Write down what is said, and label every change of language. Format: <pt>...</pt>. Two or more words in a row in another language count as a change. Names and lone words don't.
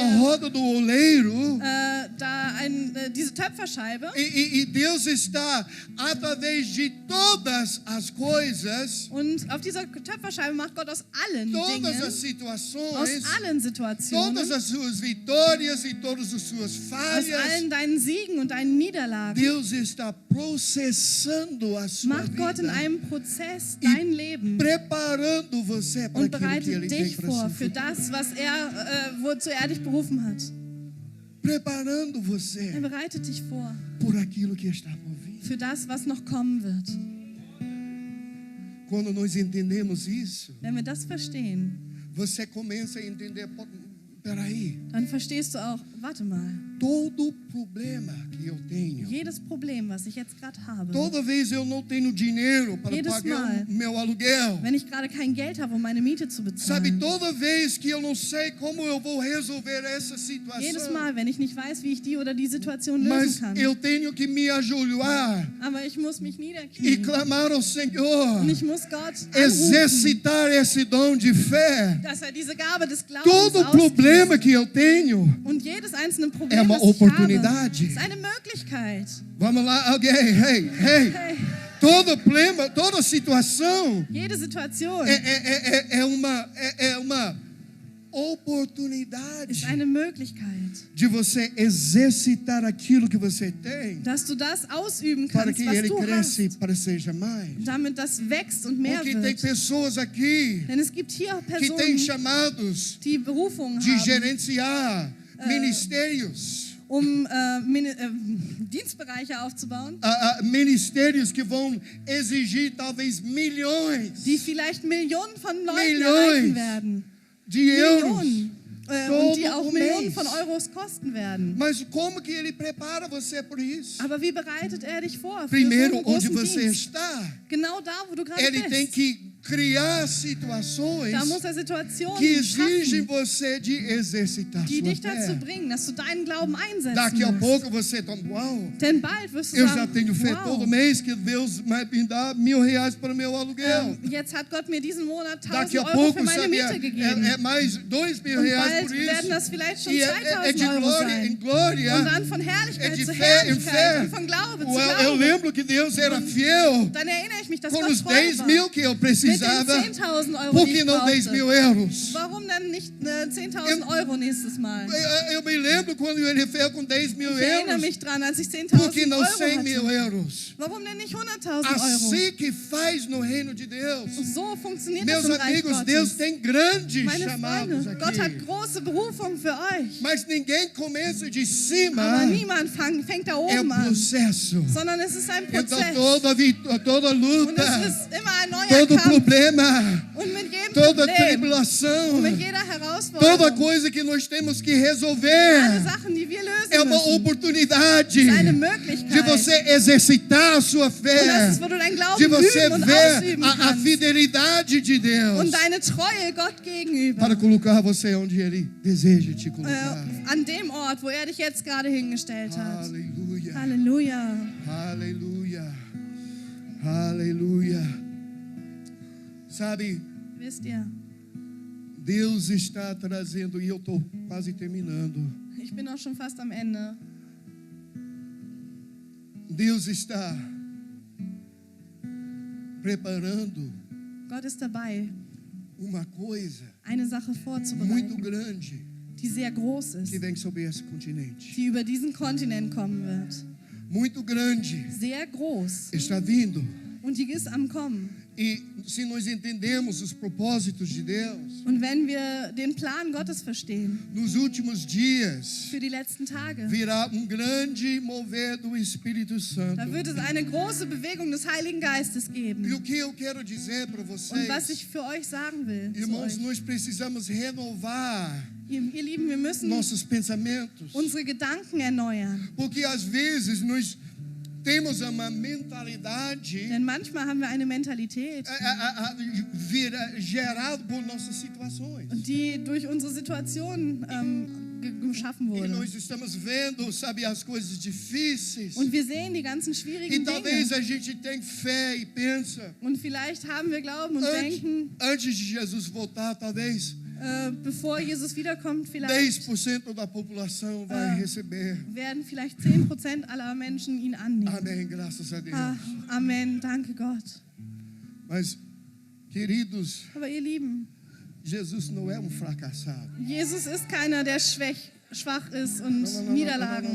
<de>Ja.</de> <pt>roda do oleiro,</pt> <de>diese Töpferscheibe</de> <pt>e Deus está, através de todas as coisas,</pt> <de>und auf dieser Töpferscheibe macht Gott aus allen</de> <pt>todas</pt> <de>Dingen,</de> <pt>as</pt> <de>aus</de> <pt>situações,</pt> <de>allen Situationen,</de> <pt>todas as suas vitórias e todas as suas</pt> <de>aus</de> <pt>falhas,</pt> <de>allen deinen Siegen und deinen Niederlagen,</de> <pt>Deus está processando a sua</pt> <de>macht Gott in</de> <pt>vida</pt> <de>einem Prozess</de> <pt>e</pt> <de>dein Leben</de> <pt>preparando você para</pt> <de>und</de> <pt>aquilo que Ele</pt> <de>bereitet</de> <pt>tem</pt> <de>dich</de> <pt>para</pt> <de>vor</de> <pt>si.</pt> <de>für das, was wozu er dich berufen hat.</de> <pt>preparando</pt> <de>Er</de> <pt>você</pt> <de>bereitet dich vor</de> <pt>por aquilo que está por vir.</pt> <de>für das, was noch kommen wird.</de> <pt>Quando nós entendemos isso,</pt> <de>Wenn wir das verstehen,</de> <pt>você começa a entender, peraí,</pt> <de>dann verstehst du auch, warte mal,</de> <pt>todo problema que eu tenho,</pt> <de>jedes Problem, was ich jetzt gerade habe,</de> <pt>toda vez eu não tenho dinheiro para</pt> <de>Jedes</de> <pt>pagar</pt> <de>Mal.</de> <pt>o meu aluguel,</pt> <de>wenn ich gerade kein Geld habe, um meine Miete zu</de> <pt>sabe,</pt> <de>bezahlen,</de> <pt>toda vez que eu não sei como eu vou resolver essa</pt> <de>jedes</de> <pt>situação,</pt> <de>Mal, wenn ich nicht weiß, wie ich die oder die Situation</de> <pt>mas</pt> <de>lösen kann,</de> <pt>eu tenho que me ajoelhar</pt> <de>aber ich muss mich</de> <pt>e</pt> <de>niederknien</de> <pt>clamar ao Senhor,</pt> <de>und ich muss Gott anrufen,</de> <pt>exercitar esse dom de fé.</pt> <de>dass diese Gabe des Glaubens</de> <pt>Todo problema que eu tenho</pt> <de>und jedes einzelne Problem,</de> <pt>é uma</pt> <de>das ich</de> <pt>oportunidade.</pt> <de>habe, ist eine Möglichkeit.</de> <pt>Vamos lá, alguém, hey.</pt> <de>Hey,</de> <pt>Todo problema, toda situação</pt> <de>jede Situation</de> <pt>é uma oportunidade</pt> <de>ist eine Möglichkeit,</de> <pt>de você exercitar aquilo que você tem</pt> <de>dass du das ausüben</de> <pt>para</pt> <de>kannst,</de> <pt>que</pt> <de>was</de> <pt>ele</pt> <de>du</de> <pt>cresça e</pt> <de>hast,</de> <pt>para seja mais.</pt> <de>damit das wächst und mehr</de> <pt>Porque tem</pt> <de>wird.</de> <pt>pessoas aqui</pt> <de>Denn es gibt hier</de> <pt>que têm</pt> <de>Personen,</de> <pt>chamados</pt> <de>die Berufung</de> <pt>de</pt> <de>haben,</de> <pt>gerenciar ministérios.</pt> <de>Dienstbereiche aufzubauen,</de> <pt>Ministérios que vão exigir talvez milhões</pt> <de>die vielleicht Millionen von Leuten</de> <pt>Milhões.</pt> <de>erreichen werden.</de> <pt>de euros.</pt> <de>Millionen. Und die auch</de> <pt>Todo</pt> <de>Millionen</de> <pt>mês.</pt> <de>von Euros kosten werden.</de> <pt>Mas como que ele prepara você por isso?</pt> <de>Aber wie bereitet er dich vor für so</de> <pt>Primeiro,</pt> <de>einen</de> <pt>onde</pt> <de>großen</de> <pt>você</pt> <de>Dienst?</de> <pt>está,</pt> <de>Genau da, wo du gerade</de> <pt>ele tem</pt> <de>bist.</de> <pt>que criar situações</pt> <de>Da muss er Situationen</de> <pt>que exigem</pt> <de>schaffen,</de> <pt>você de exercitar</pt> <de>die</de> <pt>sua</pt> <de>dich dazu</de> <pt>fé.</pt> <de>bringen, dass du deinen Glauben einsetzen</de> <pt>Daqui a</pt> <de>musst.</de> <pt>pouco você está, uau,</pt> <de>Denn bald wirst du</de> <pt>eu já</pt> <de>sagen,</de> <pt>tenho fé</pt> <de>wow,</de> <pt>todo mês que Deus vai me dar R$1.000 para o meu aluguel.</pt> <de>Jetzt hat Gott mir diesen Monat</de> <pt>Daqui</pt> <de>1.000</de> <pt>a</pt> <de>Euro</de> <pt>pouco,</pt> <de>für meine</de> <pt>sabe,</pt> <de>Miete gegeben.</de> <pt>é mais R$2.000</pt> <de>Und bald</de> <pt>por</pt> <de>werden das</de> <pt>isso.</pt> <de>vielleicht schon</de> <pt>E é de</pt> <de>2.000 Euro</de> <pt>glória em</pt> <de>sein.</de> <pt>glória.</pt> <de>Und dann von Herrlichkeit</de> <pt>de</pt> <de>zu</de> <pt>fé em</pt> <de>Herrlichkeit</de> <pt>fé.</pt> <de>und von Glaube zu</de> <pt>Eu</pt> <de>Glaube.</de> <pt>lembro que Deus era fiel</pt> <de>Dann erinnere ich mich, dass</de> <pt>com</pt> <de>Gott</de> <pt>os</pt> <de>treu</de> <pt>10</pt> <de>war.</de> <pt>mil que eu</pt> <de>Mit den</de> <pt>precisava.</pt> <de>10.000 Euro,</de> <pt>Por</pt> <de>die</de> <pt>que</pt> <de>ich</de> <pt>não 10</pt> <de>brauchte.</de> <pt>mil euros?</pt> <de>Warum dann nicht 10.000 Euro nächstes Mal?</de> <pt>Eu me lembro quando ele fez com 10 mil</pt> <de>Ich erinnere</de> <pt>euros.</pt> <de>mich dran, als ich</de> <pt>Por</pt> <de>10.000</de> <pt>que não</pt> <de>Euro</de> <pt>100 mil</pt> <de>hatte.</de> <pt>euros?</pt> <de>Warum denn nicht 100.000 Euro?</de> <pt>Assim que faz no reino de Deus.</pt> <de>So funktioniert</de> <pt>Meus</pt> <de>das im Reich</de> <pt>amigos, Deus</pt> <de>Gottes.</de> <pt>tem grandes</pt> <de>Meine</de> <pt>chamados</pt> <de>Freunde, Gott hat</de> <pt>aqui.</pt> <de>große Berufung für euch.</de> <pt>Mas ninguém começa de cima.</pt> <de>Aber niemand fängt da</de> <pt>É</pt> <de>oben</de> <pt>o</pt> <de>an,</de> <pt>processo.</pt> <de>sondern es ist ein</de> <pt>Então</pt> <de>Prozess.</de> <pt>toda</pt> <de>Und</de> <pt>luta,</pt> <de>es ist immer ein neuer</de> <pt>todo</pt> <de>Kampf.</de> <pt>problema,</pt> <de>Und mit jedem</de> <pt>toda</pt> <de>Problem,</de> <pt>tribulação,</pt> <de>mit jeder</de> <pt>toda</pt> <de>Herausforderung,</de> <pt>coisa que nós temos que</pt> <de>alle</de> <pt>resolver</pt> <de>Sachen, die wir lösen</de> <pt>é uma</pt> <de>müssen,</de> <pt>oportunidade</pt> <de>ist eine</de> <pt>de</pt> <de>Möglichkeit.</de> <pt>você exercitar a sua</pt> <de>Und das</de> <pt>fé,</pt> <de>ist, wo du deinen Glauben</de> <pt>de você</pt> <de>üben und</de> <pt>ver</pt> <de>ausüben</de> <pt>a</pt> <de>kannst.</de> <pt>fidelidade de Deus</pt> <de>Und deine Treue Gott gegenüber.</de> <pt>para colocar você onde Ele deseja te colocar.</pt> <de>An dem Ort, wo er dich jetzt gerade hingestellt hat.</de> <pt>Aleluia,</pt> <de>Halleluja.</de> <pt>aleluia, aleluia. Sabe,</pt> <de>Wisst ihr,</de> <pt>Deus está trazendo, e eu estou quase terminando.</pt> <de>ich bin auch schon fast am Ende.</de> <pt>Deus está preparando</pt> <de>Gott ist dabei,</de> <pt>uma coisa</pt> <de>eine Sache</de> <pt>muito</pt> <de>vorzubereiten,</de> <pt>grande</pt> <de>die sehr groß</de> <pt>que</pt> <de>ist,</de> <pt>vem sobre esse continente.</pt> <de>die über diesen Kontinent kommen wird.</de> <pt>Muito grande</pt> <de>Sehr groß.</de> <pt>está vindo.</pt> <de>Und die ist am Kommen.</de> <pt>E se nós entendemos os propósitos de Deus,</pt> <de>Und wenn wir den Plan Gottes verstehen,</de> <pt>nos últimos dias</pt> <de>für die letzten Tage,</de> <pt>virá grande mover do Espírito Santo.</pt> <de>da wird es eine große Bewegung des Heiligen Geistes</de> <pt>E</pt> <de>geben.</de> <pt>o que eu quero dizer para</pt> <de>Und</de> <pt>vocês,</pt> <de>was ich für euch sagen will, zu</de> <pt>irmãos,</pt> <de>euch,</de> <pt>nós precisamos renovar</pt> <de>ihr Lieben, wir müssen</de> <pt>nossos pensamentos,</pt> <de>unsere Gedanken erneuern.</de> <pt>porque às vezes nós temos uma mentalidade</pt> <de>Denn manchmal haben wir eine Mentalität,</de> <pt>gerada por nossas situações.</pt> <de>die durch unsere Situation geschaffen</de> <pt>E</pt> <de>wurde.</de> <pt>nós estamos vendo, sabe, as coisas difíceis.</pt> <de>Und wir sehen die ganzen</de> <pt>E</pt> <de>schwierigen</de> <pt>talvez</pt> <de>Dinge.</de> <pt>a gente tenha fé e pensa,</pt> <de>Und vielleicht haben wir Glauben und denken,</de> <pt>antes de Jesus voltar, talvez</pt> <de>bevor Jesus wiederkommt, vielleicht</de> <pt>10% da população vai receber.</pt> <de>werden vielleicht 10% aller Menschen ihn annehmen.</de> <pt>Amém, graças a Deus.</pt> <de>Amen, danke Gott.</de> <pt>Mas, queridos,</pt> <de>Aber ihr Lieben,</de> <pt>Jesus não é fracassado.</pt> <de>Jesus ist keiner, der schwach ist und Niederlagen</de>